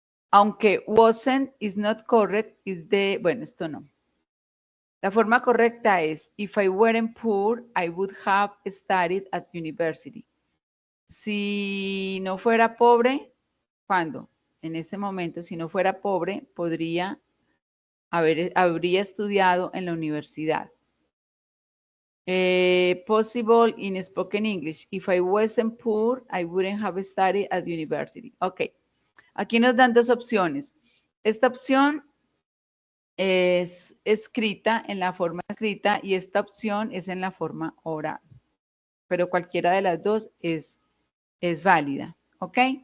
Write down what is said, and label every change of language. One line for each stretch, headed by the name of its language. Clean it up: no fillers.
Spanish: Aunque
English: wasn't is not correct,
Spanish: bueno, esto no. La forma correcta es,
English: if I weren't poor, I would have studied at university.
Spanish: Si no fuera pobre, ¿cuándo? En ese momento, si no fuera pobre, habría estudiado en la universidad.
English: Possible in spoken English. If I wasn't poor, I wouldn't have studied at university. Ok.
Spanish: Aquí nos dan dos opciones. Esta opción es escrita en la forma escrita y esta opción es en la forma oral. Pero cualquiera de las dos es válida. ¿Ok?